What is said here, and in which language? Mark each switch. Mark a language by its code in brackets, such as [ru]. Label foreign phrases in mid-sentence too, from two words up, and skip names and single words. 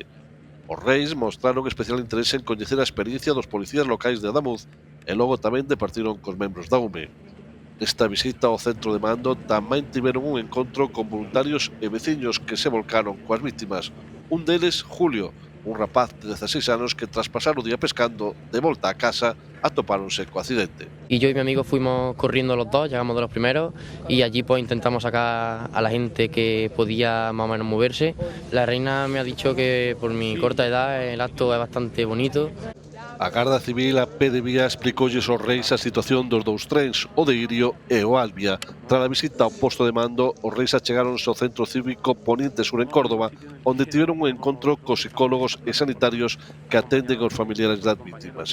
[gl] Os reis mostraron especial interese en coñecer a experiencia dos policías locais de Adamuz e logo tamén departiron cos membros da UME. Nesta visita ao centro de mando tamén tiveron un encontro con voluntarios e veciños que se volcaron coas vítimas. Un deles, Julio, un rapaz de 16 anos que tras pasar o día pescando, de volta a casa, atopáronse co accidente. [es] Y yo y mi amigo fuimos corriendo los dos, llegamos de los primeros y allí pues intentamos sacar a la gente que podía más o menos moverse. La reina me ha dicho que por mi corta edad el acto es bastante bonito. [gl] A Garda Civil, a pé de vía, explicoulles aos reis a situación dos dous trens, o de Irio e o Albia. Tras a visita ao posto de mando, os reis achegáronse ao Centro Cívico Poniente Sur en Córdoba, onde tiveron un encontro cos psicólogos e sanitarios que atenden aos familiares das vítimas.